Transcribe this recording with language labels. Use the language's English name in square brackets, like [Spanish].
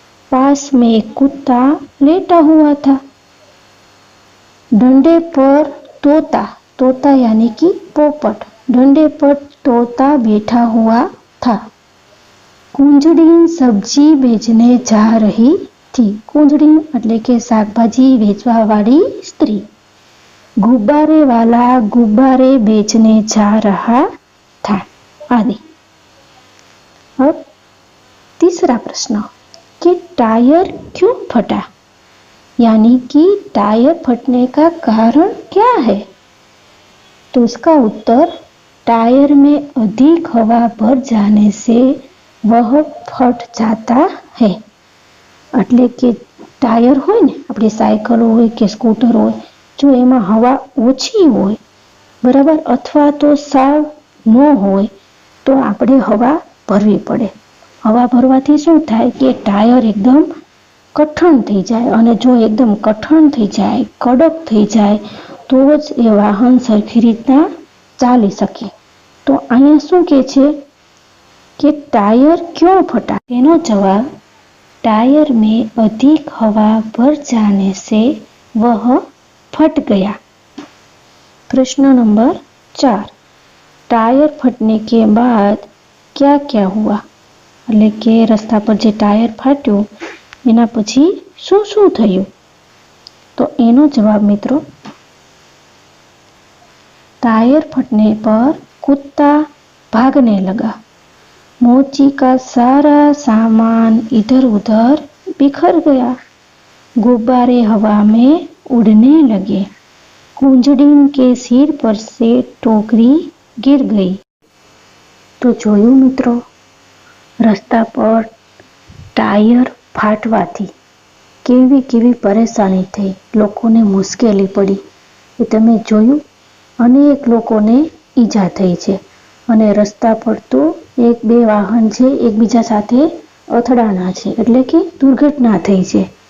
[Hindi] पास में एक कुत्ता लेटा हुआ था। डंडे पर तोता, तोता यानी कि पोपट, डंडे पर तोता बैठा हुआ था। कुंजड़ी सब्जी बेचने जा रही थी। [Gujarati] कुंजड़ी એટલે કે શાકભાજી વેચવા વાળી સ્ત્રી। [Hindi] गुब्बारे वाला गुब्बारे बेचने जा रहा था, आदि। अब तीसरा प्रश्न कि टायर क्यों फटा? यानी कि टायर फटने का कारण क्या है? तो इसका उत्तर, टायर में अधिक हवा भर जाने से वह फट जाता है। [Gujarati] એટલે કે ટાયર હોય ને, આપણી સાયકલ હોય કે સ્કૂટર હોય, જો એમાં હવા ઓછી હોય, બરાબર, અથવા તો સાવ ન હોય, તો આપણે હવા ભરવી પડે। હવા ભરવાથી શું થાય કે ટાયર એકદમ કઠણ થઈ જાય, અને જો એકદમ કઠણ થઈ જાય, કડક થઈ જાય, તો જ એ વાહન સરખી રીતના ચાલી શકે। તો [Hindi] तो [Gujarati] અહીંયા શું કહે છે [Hindi] कि टायर क्यों फटा? तेनो जवाब, टायर में अधिक हवा भर जाने से वह फट गया। प्रश्न नंबर 4, टायर फटने के बाद क्या क्या हुआ? [Gujarati] એટલે કે રસ્તા પર જે ટાયર ફાટ્યું એના પછી શું શું થયું? તો એનો જવાબ મિત્રો, [Hindi] टायर फटने पर कुत्ता भागने लगा, मोची का सारा सामान इधर उधर बिखर गया, गुब्बारे हवा में उड़ने लगे, कुंजड़ीन के सिर पर से टोकरी गिर गई। [Gujarati] तो जोયું મિત્રો, રસ્તા પર ટાયર ફાટવાથી કેવી કેવી પરેશાની થઈ, લોકોને મુશ્કેલી પડી એ તમે જોયું। અનેક લોકોને ઈજા થઈ છે અને રસ્તા પર તો એક બે વાહન છે એકબીજા સાથે અથડાણા છે, એટલે કે દુર્ઘટના થઈ છે।